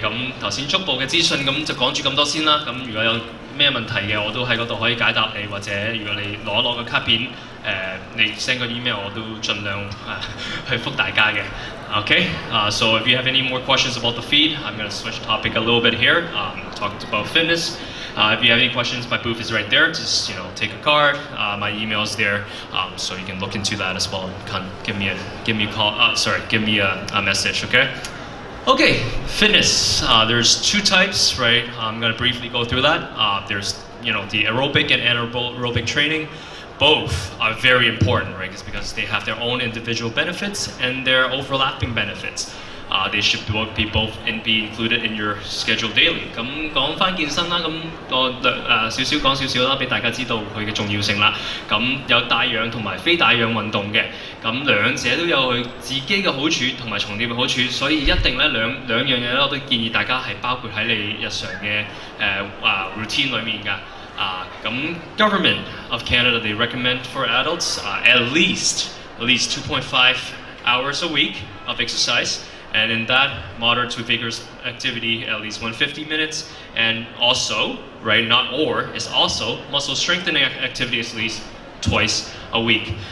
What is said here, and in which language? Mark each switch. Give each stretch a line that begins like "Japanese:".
Cantonese: 咁頭先足部嘅資訊咁就講住咁多先啦。咁如果有咩問題嘅，我都喺嗰度可以解答你，或者如果你攞個卡片，你 send 個 email 我都盡量去覆大家嘅。
English: Okay, so if you have any more questions about the feed, I'm going to switch topic a little bit here. Talk about fitness. If you have any questions, my booth is right there. Just take a card. My email is there, so you can look into that as well. Give me a call. Give me a message. Okay. Okay, fitness. There's two types, right? I'm going to briefly go through that. There's the aerobic and anaerobic training. Both are very important, right? It's because they have their own individual benefits and their overlapping benefits. They should both be included in your schedule daily.
Cantonese: 咁講翻健身啦，咁我講少少啦，俾大家知道佢嘅重要性啦。咁有帶氧同埋非帶氧運動嘅，咁兩者都有佢自己嘅好處同埋重疊嘅好處，所以一定咧兩樣嘢咧，我都建議大家係包括喺你日常嘅routine 裡面㗎。
English: Government of Canada, they recommend for adults at least 2.5 hours a week of exercise. And in that, moderate to vigorous activity, at least 150 minutes. And also, right, not or, is also muscle strengthening activity at least twice a week.